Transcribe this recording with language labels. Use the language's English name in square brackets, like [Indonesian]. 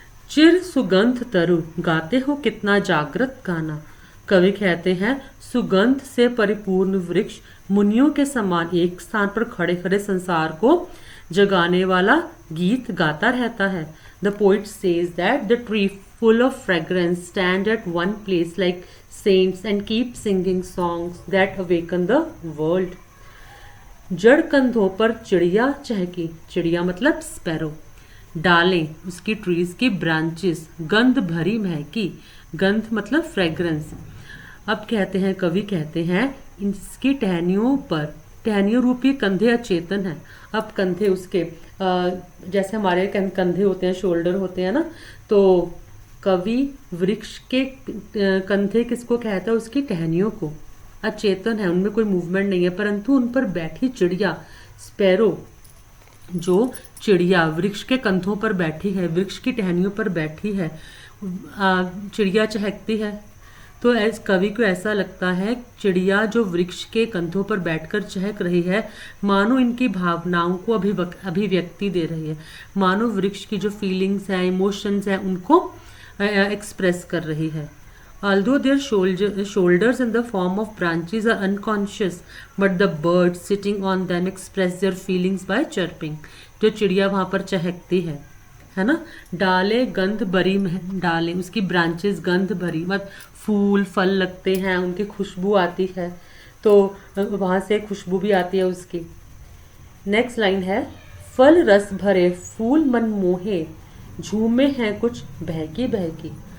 [Hindi] चिर सुगंध तरु, गाते हो कितना जागृत गाना. कवि कहते हैं सुगंध से परिपूर्ण वृक्ष मुनियों के समान एक स्थान पर खड़े खड़े संसार को जगाने वाला गीत गाता रहता है. [English] The poet says that the tree full of fragrance stand at one place like saints and keep singing songs that awaken the world. [Hindi] जड़ कंधों पर चिड़िया चहकी, चिड़िया मतलब स्पैरो. डालें उसकी ट्रीज की ब्रांचेस गंध भरी महकी, गंध मतलब फ्रेग्रेंस. अब कहते हैं, कवि कहते हैं इसकी टहनियों पर, टहनियों रूपी कंधे अचेतन हैं. अब कंधे उसके जैसे हमारे कंधे होते हैं, शोल्डर होते हैं ना, तो कवि वृक्ष के कंधे किसको कहता है? उसकी टहनियों को. अचेतन है, उनमें कोई मूवमेंट नहीं है, परंतु उन पर बैठी चिड़िया, स्पैरो, जो चिड़िया वृक्ष के कंधों पर बैठी है, वृक्ष की टहनियों पर बैठी है, चिड़िया चहकती है. तो कवि को ऐसा लगता है चिड़िया जो वृक्ष के कंधों पर बैठकर चहक रही है, मानो इनकी भावनाओं को अभिव्यक्ति दे रही है, मानो वृक्ष की जो फीलिंग्स हैं, इमोशंस हैं, उनको एक्सप्रेस कर रही है. [English] Although their shoulders in the form of branches are unconscious, but the birds sitting on them express their feelings by chirping. [Hindi] जो चिड़िया वहाँ पर चहकती है ना. डाले गंध भरी, डाले उसकी ब्रांचेस गंध भरी, मतलब फूल फल लगते हैं, उनकी खुशबू आती है, तो वहाँ से खुशबू भी आती है उसकी. नेक्स्ट लाइन है, फल रस भरे फूल मन मोहे, झूमे हैं कुछ बहकी बहकी.